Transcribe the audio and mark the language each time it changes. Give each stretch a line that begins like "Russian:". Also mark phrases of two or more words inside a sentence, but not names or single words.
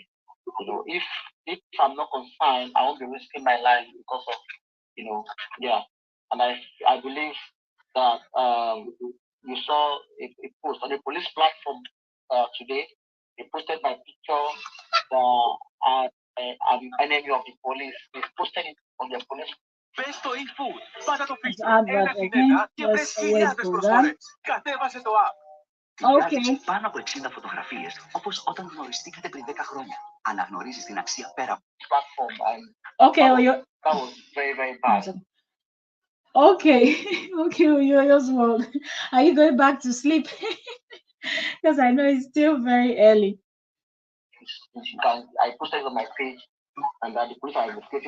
English: If I'm not concerned, I won't be risking my life because of, yeah. And I believe that you saw a post on the police platform today. They posted my picture. I'm enemy of the police. They posted it on the police.
Greek: Πες e-food. Πάτα το
English: Let's feature. add that
Greek: Ένα
English: again.
Greek: συνένα και βρες
English: Let's
Greek: χιλιάδες
English: go down.
Greek: προσφορές. Κατέβασε το app.
English: Okay.
Greek: Βγάζεις πάνω από 60 φωτογραφίες, όπως όταν γνωριστήκατε πριν 10 χρόνια. Αναγνωρίζεις την αξία πέρα από
English: Platform. Okay, That was very, very bad. Okay, okay, Oyoyo's world. Are you going back to sleep? Because I know it's still very early. I posted it on my page, and that the police are investigating.